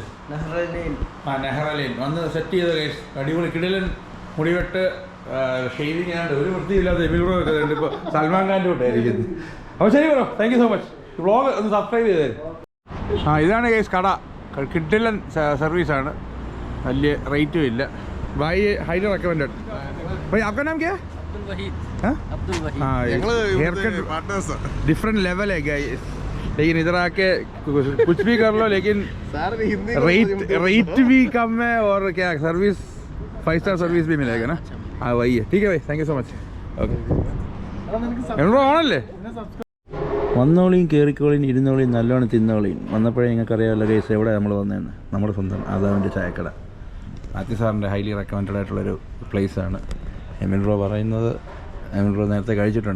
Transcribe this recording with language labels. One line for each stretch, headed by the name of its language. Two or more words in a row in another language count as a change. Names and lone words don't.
Malayalam: നെഹ്റലൈൻ. വന്ന് സെറ്റ് ചെയ്ത കേസ്. അടിപൊളി കിടിലൻ മുടിവെട്ട്, ഷെയ്വിങ് ആണ്ട് ഒരു വൃത്തിയില്ലാതെ എമിൽ ബ്രോ ഒക്കെ ഉണ്ട്. ഇപ്പോൾ സൽമാൻ ഖാൻ്റെ കൂട്ടായിരിക്കുന്നത്. അപ്പോൾ ശരി ബ്രോ,
English: thank you so much.
Malayalam: വ്ളോഗ് ഒന്ന് സബ്സ്ക്രൈബ് ചെയ്തേ. ഇതാണ് കേസ് കട. കിടിലൻ സർവീസാണ്, വലിയ റേറ്റും ഇല്ല.
Hindi: भाई
English: highly recommended.
Hindi: भाई आपका नाम क्या है? अब्दुल वहीद.
English: hair cut different level
Hindi: है गाइस. लेकिन इधर आके कुछ भी कर लो, लेकिन रेट भी कम है और क्या सर्विस
English: 5 star service
Hindi: भी मिलेगा ना. हाँ वही है. ठीक है भाई,
English: thank you so much. okay ആണല്ലേ.
Malayalam: വന്നോളിയും കയറിക്കോളിയും ഇരുന്നോളിയും നല്ലോണം തിന്നോളിയും. വന്നപ്പോഴേ നിങ്ങൾക്ക് അറിയാമല്ലോ കേസ് എവിടെ നമ്മൾ വന്നതെന്ന്. നമ്മുടെ സ്വന്തം ആദാമിൻ്റെ ചായക്കട. മാത്യു സാറിൻ്റെ
English: highly recommended
Malayalam: ആയിട്ടുള്ളൊരു പ്ലേസാണ്. എമിൽ ബ്രോ പറയുന്നത് എമിൽ ബ്രോ നേരത്തെ കഴിച്ചിട്ടുണ്ട്.